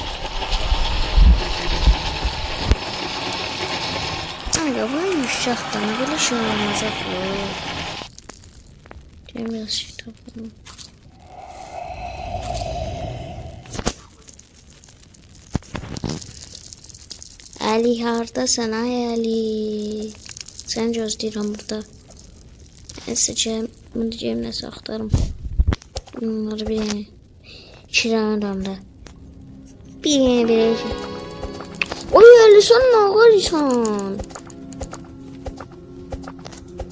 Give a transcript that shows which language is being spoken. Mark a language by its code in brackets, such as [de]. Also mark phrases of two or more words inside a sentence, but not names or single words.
[tr] Kanka bu yumuşaktan böyle şey olmayacak bu. [az] Biraz şey tapalım. Ali hardasan ay Ali. Sen gözləyirəm burada. Neyse bunu cebimdə saxlarım. Bunları bir dənə. 2 dənə adamda. Bir dənə verəcəm. Oy Ali [tr] sen ne ağırsan?